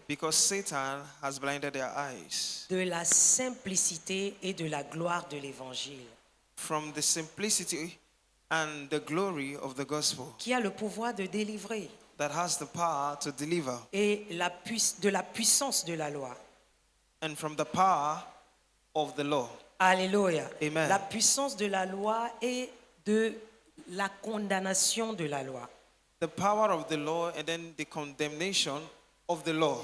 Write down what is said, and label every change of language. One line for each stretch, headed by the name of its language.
English: because Satan has blinded their eyes
French: de la simplicité et de la gloire de l'évangile,
English: from the simplicity and the glory of the gospel
French: qui a le pouvoir de délivrer,
English: that has the power to deliver,
French: et de la puissance de la loi.
English: and from the power of the law. Alléluia. Amen.
French: La puissance de la loi et de la condamnation de la loi.
English: The power of the law and then the condemnation of the law.